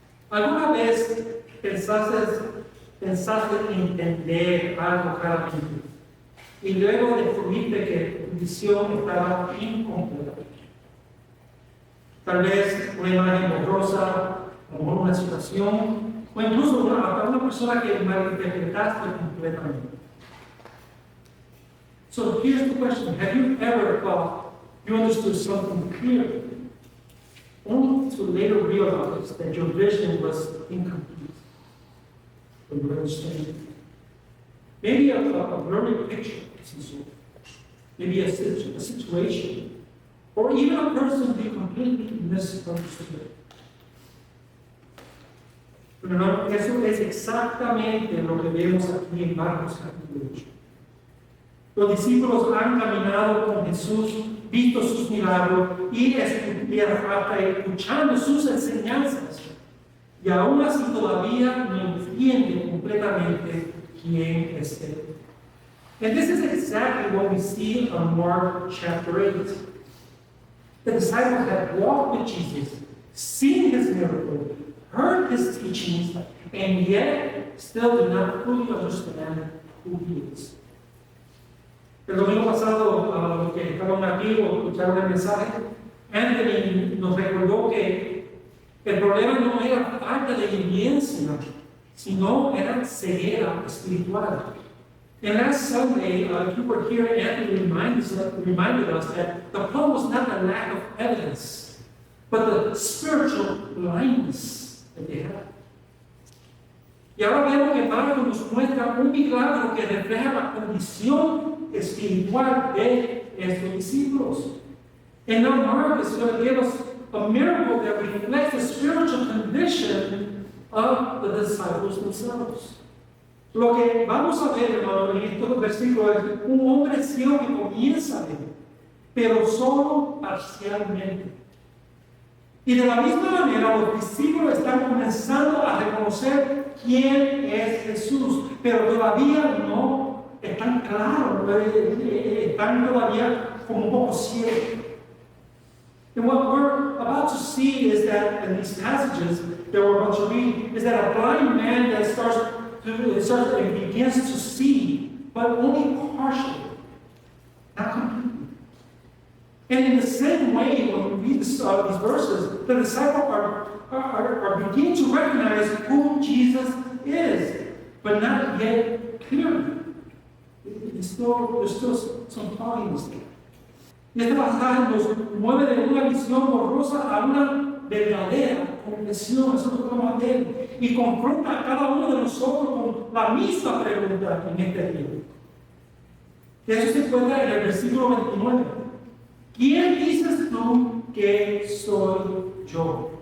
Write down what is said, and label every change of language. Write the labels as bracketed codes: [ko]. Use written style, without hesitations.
[es] ¿Alguna vez pensaste entender algo claramente y luego descubriste que tu visión estaba incompleta? Tal vez una imagen borrosa, a lo mejor una situación, o incluso hasta una persona que malinterpretaste completamente. [en] So here's the question: have you ever thought you understood something clearly, only to later realize that your vision was incomplete or your understanding? Maybe a blurry picture of some sort, maybe a situation, or even a person you completely misunderstood. [es] Pero no, eso es exactamente lo que vemos aquí en Marcos capítulo 8. Los discípulos han caminado con Jesús, visto sus milagros y hasta escuchando sus enseñanzas. Y aún así todavía no entienden completamente quién es Él. [en] And this is exactly what we see on Mark chapter 8. The disciples had walked with Jesus, seen his miracle, heard his teachings, and yet still do not fully understand who he is. [es] El domingo pasado, los que estaban aquí o escucharon el mensaje, Anthony nos recordó que el problema no era falta de evidencia, sino era ceguera espiritual. [en] And last Sunday, if you were here, Anthony reminded us that the problem was not the lack of evidence, but the spiritual blindness that they had. [es] Y ahora vemos que Marcos nos muestra un milagro que refleja la condición espiritual de estos discípulos. [en] And now Mark is going to give us a miracle that reflects the spiritual condition of the disciples themselves. [es] Lo que vamos a ver, hermano, en estos versículos es un hombre ciego que comienza a ver, pero solo parcialmente. Y de la misma manera, los discípulos están comenzando a reconocer quién es Jesús, pero todavía no están claros, están todavía como un poco ciegos. [en] And what we're about to see is that in these passages that we're about to read, is that a blind man that starts and begins to see, but only partially, not completely. And in the same way, when we read these verses, the disciples are beginning to recognize who Jesus is, but not yet clearly. There's still some fogginess there. [es] Y este pasaje nos mueve de una visión borrosa a una verdadera comprensión, eso es lo que vamos a ver, y confronta a cada uno de nosotros con la misma pregunta en este libro. Eso se encuentra en el versículo 29. ¿Quién dices tú que soy yo?